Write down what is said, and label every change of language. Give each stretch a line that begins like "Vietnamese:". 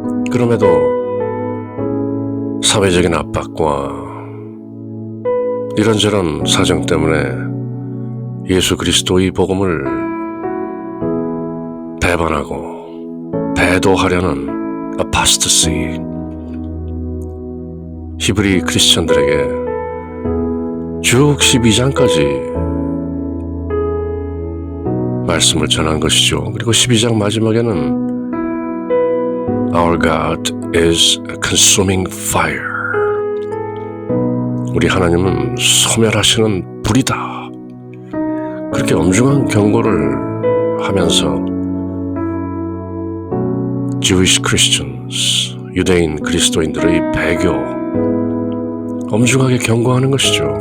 Korean: 그럼에도 사회적인 압박과 이런저런 사정 때문에 예수 그리스도의 복음을 배반하고 배도하려는 apostasy, 히브리 크리스천들에게 쭉 12장까지 말씀을 전한 것이죠. 그리고 12장 마지막에는
English: Our God is a consuming fire.
Korean: 우리 하나님은 소멸하시는 불이다. 그렇게 엄중한 경고를 하면서
English: Jewish Christians,
Korean: 유대인 그리스도인들의 배교 엄중하게 경고하는 것이죠.